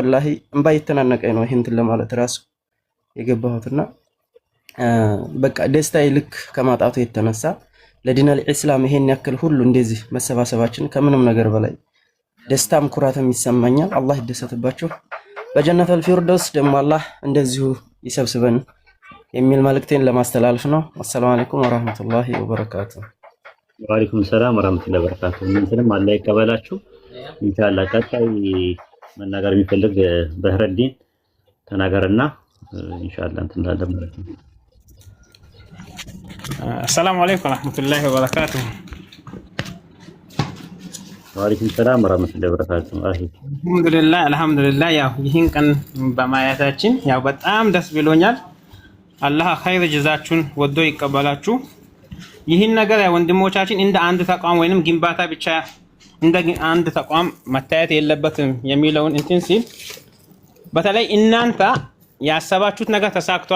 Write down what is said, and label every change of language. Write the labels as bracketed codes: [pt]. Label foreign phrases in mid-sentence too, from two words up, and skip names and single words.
[am] ወላሂ እንባ ይተናነቀኝ ነው ይሄን ለማለት ራሱ የገባሁትና በቃ ደስታዬ ልክ ከማጣቱ የተነሳ ለዲነል ኢስላም ይሄን ያክል ሁሉ እንደዚህ መሰባሰባችን ከምንም ነገር በላይ ደስታም ኩራትም ይሰማኛል። አላህ ይደሰትባችሁ። በጀነተል ፊርደውስ ደግሞ አላህ እንደዚሁ ይሰብስበን የሚል መልእክቴን ለማስተላለፍ ነው። [ar] السلام عليكم ورحمة الله وبركاته። وعليكم السلام ورحمة الله وبركاته። [am] እናንተንም አላህ ይቀበላችሁ ኢንሻአላህ። ቀጣይ መናገር የሚፈልግ በህረዲን ተናገርና ኢንሻአላህ እንትን እንላለን ማለት ነው። [ar] السلام عليكم ورحمة الله وبركاته. وعليكم السلام ورحمة الله وبركاته። الحمد لله [am] ያው ይህን ቀን በማየታችን ያው በጣም ደስ ብሎኛል። አላህ ኸይር ጀዛችሁን ወዶ ይቀበላችሁ። ይህን ነገር ወንድሞቻችን እንደ አንድ ተቋም ወይንም ግንባታ ብቻ እንደ አንድ ተቋም መታየት የለበትም የሚለውን እንትን ሲል በተለይ እናንተ ያሰባችሁት ነገር ተሳክቷል።